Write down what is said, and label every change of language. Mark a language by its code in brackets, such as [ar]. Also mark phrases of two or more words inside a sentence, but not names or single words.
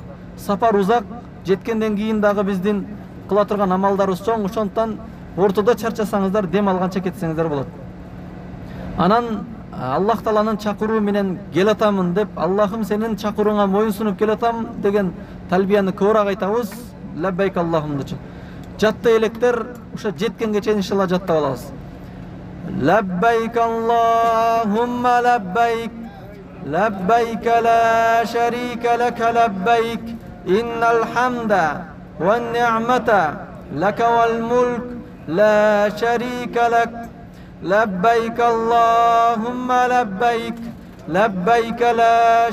[ky] Сапар узак, жеткенден кийин дагы биздин кыла турган амалдарыбыз чоң, ошондуктан ортодо чарчасаңыздар, дем алганча кетсеңиздер болот. Анан Аллах Тааланын чакыруу менен келатамын деп, Аллахым сенин чакырууңа моюн сунуп келатам деген талбияны көбүрөөк айтабыз. [ar] لبيك اللهم. [ky] Жатта электер ошо жеткенге чейин иншалла жаттап алабыз. [ar] لبيك اللهم لبيك لبيك لا شريك لك لبيك إن الحمد والنعمة لك والملك لا شريك لك لبيك اللهم لبيك لبيك لا